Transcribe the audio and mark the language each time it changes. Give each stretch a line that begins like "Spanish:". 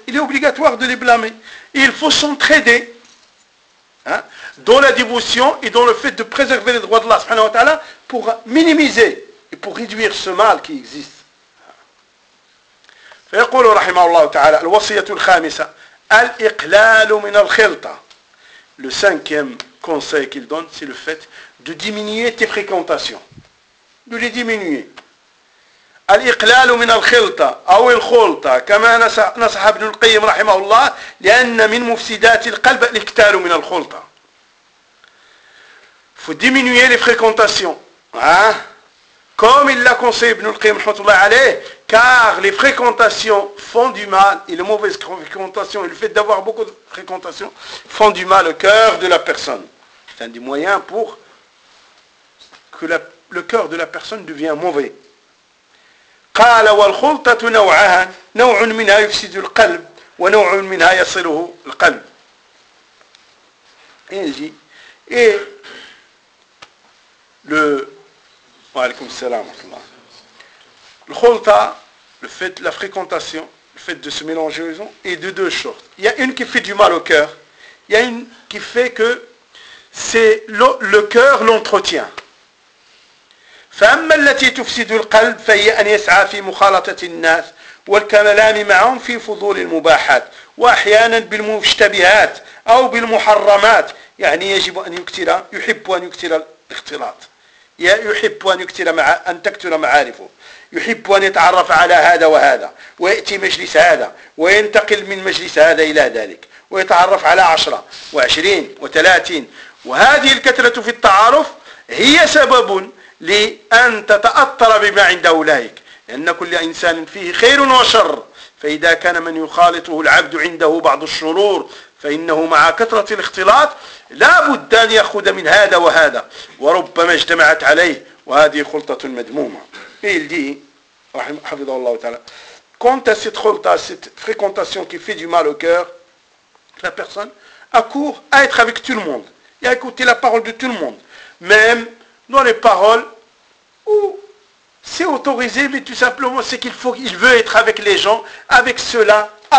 French: Il est obligatoire de les blâmer. Et il faut s'entraider dans la dévotion et dans le fait de préserver les droits d'Allah subhanahu wa ta'ala pour minimiser et pour réduire ce mal qui existe.
Arabic: فيقول رحمه الله تعالى الوصية الخامسة الإقلال من الخلطة.
French: Le cinquième conseil qu'il donne, c'est le fait de diminuer tes fréquentations. de les diminuer.
Arabic: الإقلال من الخلطة أو الخلطة كما نصح ابن القيم رحمه الله لأن من مفسدات القلب الإكتال من الخلطة.
French: Faut diminuer les fréquentations, hein? Comme il l'a conseillé ibn al-Qayyim rahmatullah alayh, car les fréquentations font du mal, et les mauvaises fréquentations, et le fait d'avoir beaucoup de fréquentations, font du mal au cœur de la personne. C'est un des moyens pour que le cœur de la personne devienne mauvais.
Arabic: قال والخلطة نوعان نوع منها يفسد القلب ونوع منها يصله القلب.
French: Il dit, et le
Arabic: وعليكم السلام ورحمة الله.
French: الخلطة, le fait, la fréquentation, le fait de se mélanger aux gens, est de deux sortes. Il y a une qui fait du mal au cœur, il y a une qui fait que c'est le cœur l'entretient.
Arabic: فأما التي تفسد القلب فهي أن يسعى في مخالطة الناس والكلام معهم في فضول المباحات وأحيانا بالمشتبهات أو بالمحرمات, يعني يجب أن يكثر, يحب أن يكثر الاختلاط, يحب أن يكثر أن تكثر معارفه, يحب أن يتعرف على هذا وهذا ويأتي مجلس هذا وينتقل من مجلس هذا إلى ذلك ويتعرف على 10 و20 و30, وهذه الكثرة في التعارف هي سبب لأن تتأثر بما عند أولئك, لأن كل إنسان فيه خير وشر, فإذا كان من يخالطه العبد عنده بعض الشرور فإنه مع كثرة الاختلاط لا بد أن يأخذ من هذا وهذا وربما اجتمعت عليه, وهذه خلطة مدمومة.
French: Il dit,
Arabic: رحمه الله تعالى,
French: quant à cette خلطة, cette fréquentation qui fait du mal au cœur, la personne accourt à être avec tout le monde et à écouter la parole de tout le monde, même dans les paroles où c'est autorisé, mais tout simplement c'est qu'il faut, il veut être avec les gens, avec cela,